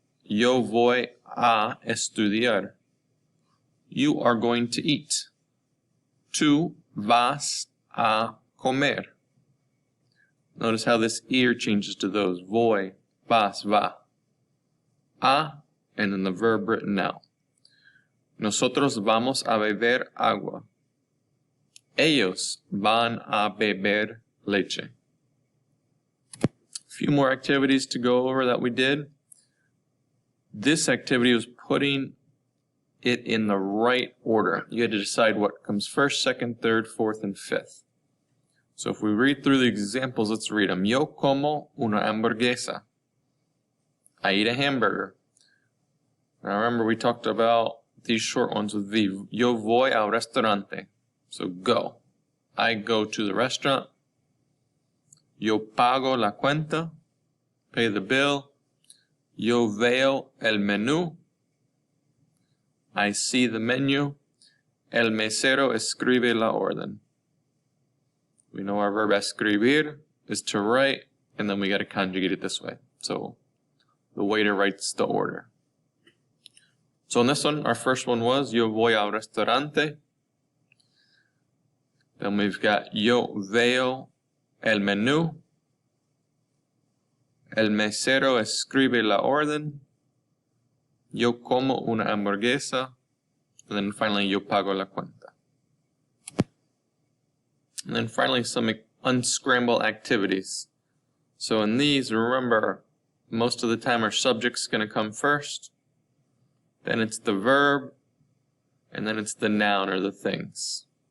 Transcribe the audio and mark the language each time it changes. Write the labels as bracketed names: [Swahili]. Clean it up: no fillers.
[Spanish] Yo voy a estudiar. [English] You are going to eat. [Spanish] Tú vas a comer. [English] Notice how this ir changes to those. [Spanish] Voy, vas, va. [English] A, and then the verb written now. [Spanish] Nosotros vamos a beber agua. Ellos van a beber leche. [English] A few more activities to go over that we did. This activity was putting it in the right order. You had to decide what comes first, second, third, fourth, and fifth. So if we read through the examples, let's read them. [Spanish] Yo como una hamburguesa. [English] I eat a hamburger. Now remember we talked about these short ones with V. [Spanish] Yo voy al restaurante. [English] So go. I go to the restaurant. [Spanish] Yo pago la cuenta. [English] Pay the bill. [Spanish] Yo veo el menú. [English] I see the menu. [Spanish] El mesero escribe la orden. [English] We know our verb escribir is to write, and then we got to conjugate it this way. So the waiter writes the order. So in this one, our first one was [Spanish] yo voy al restaurante. [English] Then we've got [Spanish] yo veo el menú. El mesero escribe la orden. Yo como una hamburguesa. [English] And then finally, [Spanish] yo pago la cuenta. [English] And then finally, some unscramble activities. So in these, remember, most of the time our subject's going to come first. Then it's the verb. And then it's the noun or the things.